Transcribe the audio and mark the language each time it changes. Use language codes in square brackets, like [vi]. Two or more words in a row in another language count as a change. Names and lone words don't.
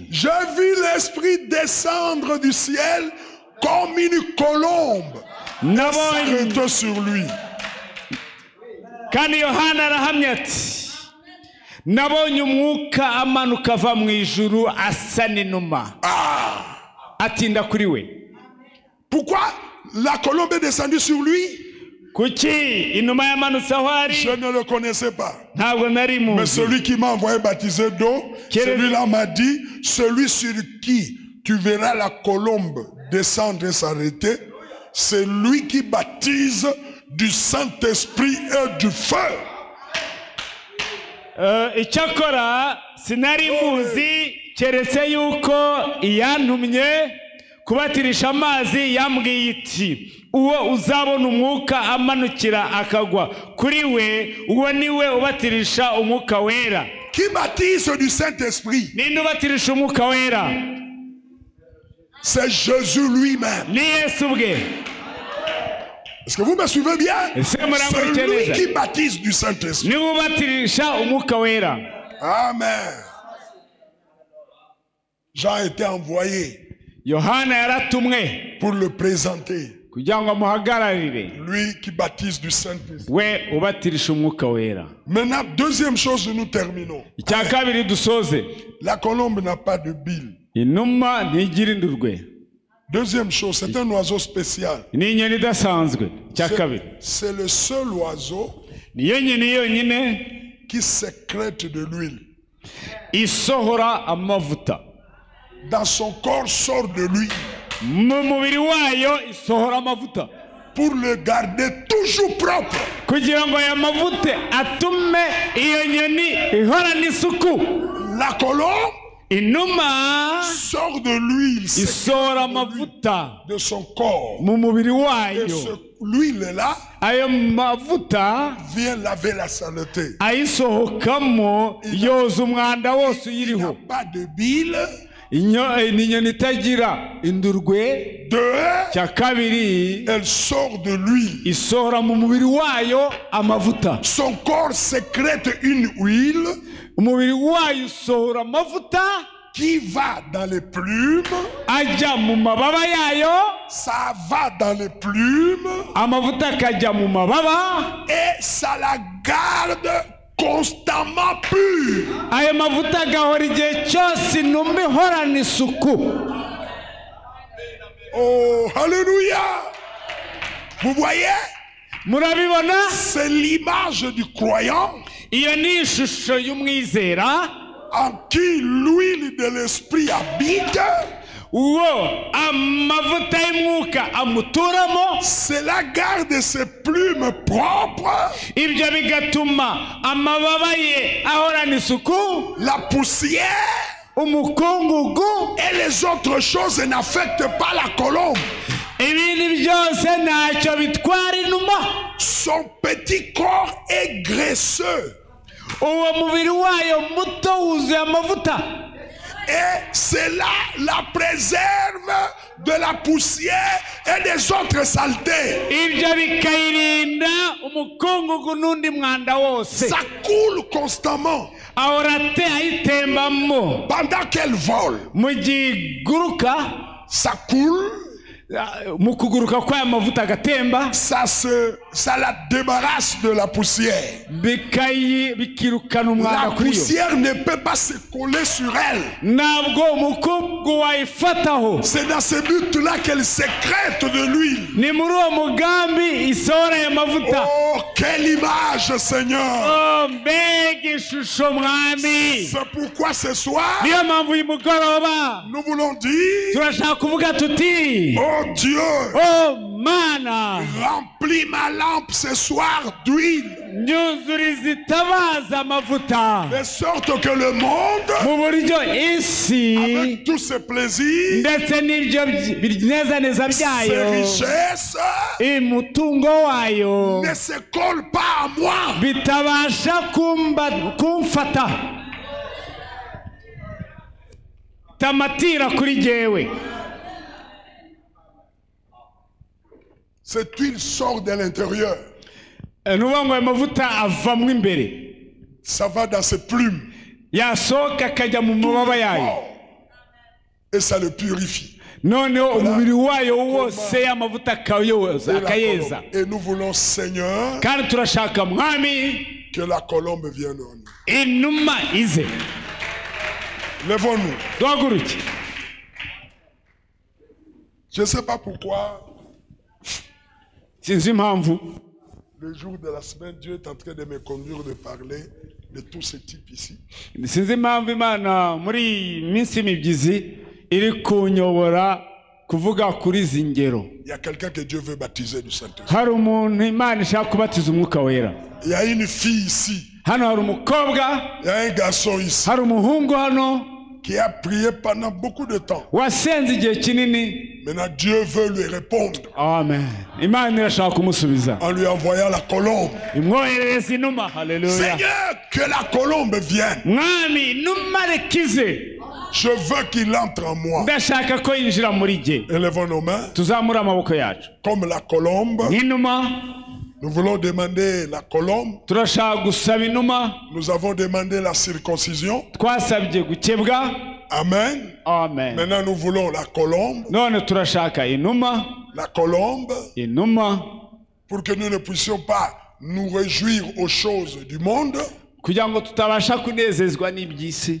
[fr] J'ai vu l'Esprit descendre du ciel comme une colombe s'arrêter sur lui. [rw] Kandi Yohana arahamya ati nabonye umwuka amanuka ava mu ijuru asa n'inuma atinda kuri we. [fr] Pourquoi la colombe est descendue sur lui? [rw] Kuki inuma yamanutse aho ari? [fr] Je ne le connaissais pas. [rw] Ntabwo nari [fr] Mais [rw] muzi. [fr] celui qui m'a envoyé baptiser d'eau, celui-là m'a dit, celui sur qui tu verras la colombe descendre et s'arrêter, c'est lui qui baptise du Saint-Esprit et du feu. [rw] Icyakora sinari muzi keretse yuko iyantumye kubatirisha amazi yambwiye iti uwo uzabona umwuka amanukira akagwa kuri we, uwo niwe ubatirisha umwuka wera. [fr] Qui baptise du Saint-Esprit? [rw] Ninde ubatirisha umwuka wera? [fr] C'est Jésus lui-même. [rw] Ni Yesu ubwe. [fr] Est-ce que vous me suivez bien? C'est lui qui baptise du Saint-Esprit. [rw] Niwe ubatirisha umwuka wera. [fr] Amen. Jean a été envoyé [rw] Yohana yaratumwe [fr] pour le présenter. [rw] kugira ngo amuhagararire, [fr] Lui qui baptise du Saint-Esprit. [rw] we ubatirisha umwuka wera. [fr] Maintenant, deuxième chose, nous terminons. [rw] Icya kabiri dusoze, [fr] La colombe n'a pas de bile. [rw] inuma ntigira indurwe. [fr] Deuxième chose, c'est un oiseau spécial. [rw] Ni inyoni idasanzwe. Icya kabiri, [fr] C'est le seul oiseau [rw] niyo nyoni yonyine [fr] qui sécrète de l'huile. [rw] isohora amavuta. [fr] Dans son corps sort de l'huile [rw] Mu mubiri wayo isohora amavuta [fr] pour le garder toujours propre. [rw] kugira ngo aya mavuta atume iyo nyoni ihorana isuku. [fr] La colombe [rw] Inuma [fr] sort de l'huile [rw] isohora amavuta [fr] de son corps. [rw] mu mubiri [fr] Et [rw] wayo. [fr] l'huile-là [rw] Ayo mavuta [fr] vient laver la saleté. [rw] ayisohokamo yoza umwanda wose [fr] Il n'y a [rw] uyiriho. [fr] pas de bile. [rw] Ni inyoni itagira indurwe. [fr] Deux, [rw] Cya kabiri, [fr] elle sort de l'huile. [rw] isohora mu mubiri wayo amavuta. [fr] Son corps sécrète une huile [rw] Umubiri wayo usohora amavuta [fr] qui va dans les plumes. [rw] ajya mu mababa yayo, [fr] Ça va dans les plumes [rw] amavuta akajya mu mababa, [fr] et ça la garde constamment pure. [rw] ayo mavuta agahora igihe cyose inuma ihorana isuku. [fr] Oh, alléluia! Vous voyez? [rw] Murabibona? [fr] C'est l'image du croyant [rw] Iyo ni ishusho y'umwizera [fr] en qui l'huile de l'esprit habite. [rw] uwo amavuta y'umwuka amuturamo. [fr] Cela garde ses plumes propres. [rw] Ibyo bigatuma amababa ye ahorana isuku. [fr] La poussière [rw] Umukungugu [fr] et les autres choses n'affectent pas la colombe. [rw] ibindi byose ntacyo bitwara inuma. [fr] Son petit corps est graisseux. [rw] Uwo mubiri wayo muto wuzuye amavuta. [fr] Et cela la préserve de la poussière et des autres saletés. [rw] Ibyo bikayirinda umukungugu n'undi mwanda wose. [fr] Ça coule constamment [rw] Ahora ayitembamo. [fr] pendant qu'elle vole. [rw] Mu gihe iguruka, [fr] Ça coule, [rw] mu kuguruka kw'aya mavuta agatemba, [fr] ça la débarrasse de la poussière. [rw] bikirukana umwanda [fr] La [rw] kuri yo. [fr] poussière ne peut pas se coller sur elle. [rw] Ntabwo umukungugu wayifataho. [fr] C'est dans ce but-là qu'elle sécrète de l'huile. [rw] Ni muri uwo mugambi isohora aya mavuta. [fr] Oh, quelle image, Seigneur! [rw] Oh, mbega ishusho mwami. [fr] C'est pourquoi ce soir, [rw] Niyo mpamvu uyu mugoroba [fr] nous voulons dire, [rw] turashaka kuvuga tuti, [fr] oh Dieu, [rw] oh Mana, [fr] remplis ma lampe ce soir d'huile, [rw] nyuzuriza itabaza amavuta, [fr] de sorte que le monde, [rw] mu buryo isi [fr] avec tous ses plaisirs, [rw] ndetse n'ibyo binezaneza [fr] ses [rw] byayo, [fr] richesses, [rw] umutungo wayo [fr] ne se colle pas à moi. [rw] bitabasha kumfata, tamatira kuri jyewe. [fr] Cette huile sort de l'intérieur. [rw] Nuvuga ngo amavuta avamwo imbere, [fr] Ça va dans ses plumes. [rw] yasohoka akajya mu mababa yayo, [fr] Et ça le purifie. [rw] noneho umubiri wayo wose amavuta akayeza. [fr] Et nous voulons, Seigneur, [rw] Kandi turashaka mwami [fr] que la colombe vienne en nous. [rw] inuma ize. [fr] Lèvons-nous. [rw] Duhaguruke. [fr] Je ne sais pas pourquoi, [rw] Sinzi impamvu [fr] le jour de la semaine, Dieu est en train de me conduire de parler de tous ces types ici. [rw] sinzi impamvu Imana muri iyi minsi mibyizi iri kunyobora kuvuga kuri izi ngero. [fr] Il y a quelqu'un que Dieu veut baptiser du Saint-Esprit. [rw] Hari umuntu Imana ishaka kubatiza umwuka wera. [fr] Il y a une fille ici. [rw] Hano hari umukobwa, [fr] Il y a un garçon ici [rw] hari umuhungu hano [fr] qui a prié pendant beaucoup de temps. [rw] wasenze igihe kinini. [fr] Maintenant, Dieu veut lui répondre [rw] Amen. Imana irashaka kumusubiza, [fr] en lui envoyant la colombe. [rw] imwoherereza inuma. Haleluya. [fr] Seigneur, que la colombe vienne. [rw] Mwami, inuma rekize. [fr] Je veux qu'il entre en moi. [rw] Ndashaka ko yinjira muri jye. [fr] Élevons nos mains. [rw] Tuzamura amaboko yacu [fr] Comme la colombe, [rw] nk'inuma. [fr] nous voulons demander la colombe. [rw] Turashaka gusaba inuma. [fr] Nous avons demandé la circoncision. [rw] Twasabye gukebwa. Amen. Amen. [fr] Maintenant, nous voulons la colombe. [rw] None turashaka inuma. [fr] La colombe, [rw] Inuma [fr] pour que nous ne puissions pas nous réjouir aux choses du monde. [rw] kugira ngo tutabasha kunezezwa n'iby'isi.